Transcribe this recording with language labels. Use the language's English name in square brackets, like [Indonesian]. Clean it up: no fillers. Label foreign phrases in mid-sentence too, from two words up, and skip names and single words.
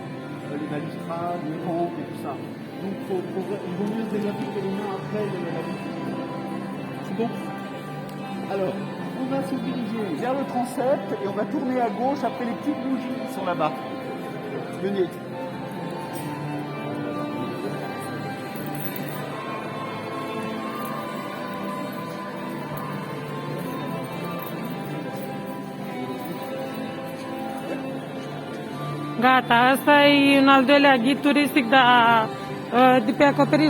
[French] Les balustrades, les rampes et tout ça. Donc, il vaut mieux se désinfecter les mains après la visite. C'est bon. Alors, on va se diriger vers le transept et on va tourner à gauche après les petites bougies qui sont là-bas. Venez. [Romanian] Gata, asta e un al doilea ghid turistic de pe acoperiș.